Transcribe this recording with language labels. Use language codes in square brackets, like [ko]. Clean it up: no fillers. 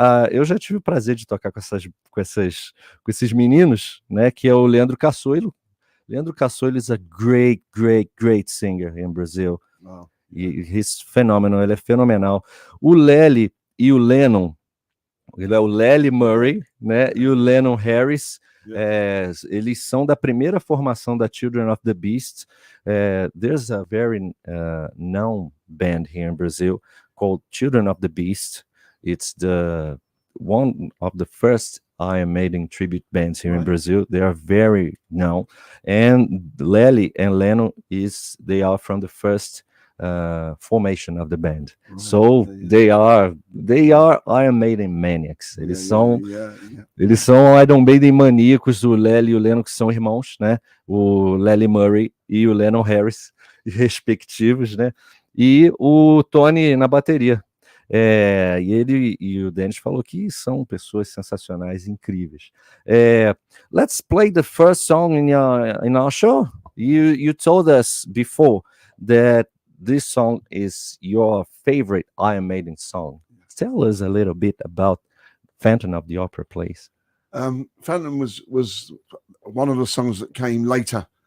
[pt] Eu já tive o prazer de tocar com esses meninos, né? Que é o Leandro Cassoilo. [en] Leandro Cassoilo is a great singer in Brazil. Wow. He's phenomenal, [pt] ele é fenomenal. O Lely e o Lennon, ele é o Lely Murray, né? E o Lennon Harris. Eles são da primeira formação da Children of the Beast. [en] There's a very known band here in Brazil called Children of the Beast. It's one of the first Iron Maiden tribute bands here in Brazil. They are very known, and Lely and Lennon they are from the first formation of the band. So they are Iron Maiden maniacs. [pt] Eles são Iron Maiden maníacos. O Lely e o Lennon, que são irmãos, né? O Lely Murray e o Lennon Harris, respectivos, né? E o Tony na bateria. E ele e o Dennis falou que são pessoas sensacionais, incríveis. [en] Let's play the first song in our show. You told us before that this song is your favorite Iron Maiden song. Tell us a little bit about Phantom of the Opera, please. Phantom was one of the songs that came later.